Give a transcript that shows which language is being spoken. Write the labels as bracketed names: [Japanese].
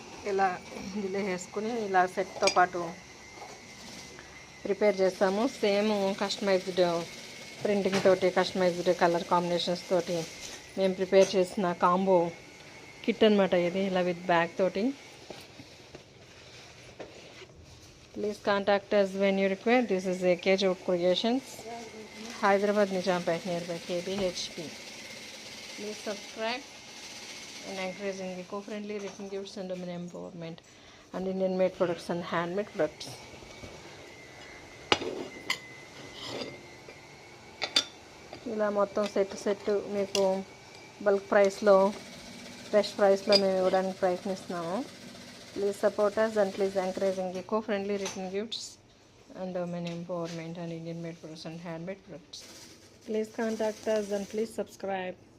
[Telugu] ఇలా ఇందులో వేసుకుని ఇలా సెట్తో పాటు ప్రిపేర్ చేస్తాము. సేమ్ కస్టమైజ్డ్ ప్రింటింగ్ తోటి, కస్టమైజ్డ్ కలర్ కాంబినేషన్స్ తోటి మేము ప్రిపేర్ చేసిన కాంబో కిట్ అనమాట ఇది, ఇలా విత్ బ్యాగ్ తోటి. [English] Please contact us when you require. This is AK Jod Creations, Hyderabad Nijampet nearby KBHP. Please subscribe and encouraging eco-friendly written gifts and women empowerment and Indian made products and handmade products. [Telugu] ఇలా మొత్తం set మీకు bulk ప్రైస్లో, fresh ప్రైస్లో మేము ఇవ్వడానికి ప్రయత్నిస్తున్నాము. [English] Please support us and please encouraging eco-friendly written gifts and women empowerment and Indian made products and handmade products. Please contact us and please subscribe.